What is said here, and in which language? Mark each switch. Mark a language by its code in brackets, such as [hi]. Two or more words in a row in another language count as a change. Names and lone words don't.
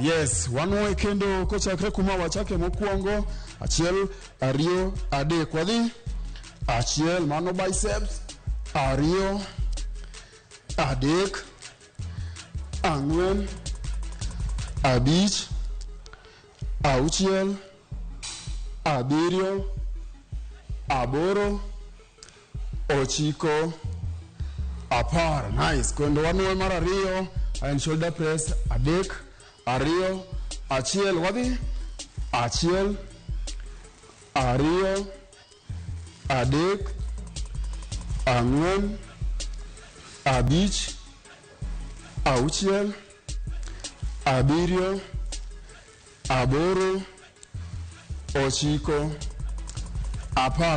[luo] Yes, wanwe kendo kochakre kuma wachake mokwongo achiel ariyo adek wadhi achiel mano biceps ariyo adek ang'wen abich auchiel abiriyo aboro ochiko apar. Nice. Kendo wanwe mar ariyo [en] and shoulder press [luo] adek ariyo achiel wadhi achiel ariyo adek ang'wen abich auchiel abiriyo aboro ochiko apar.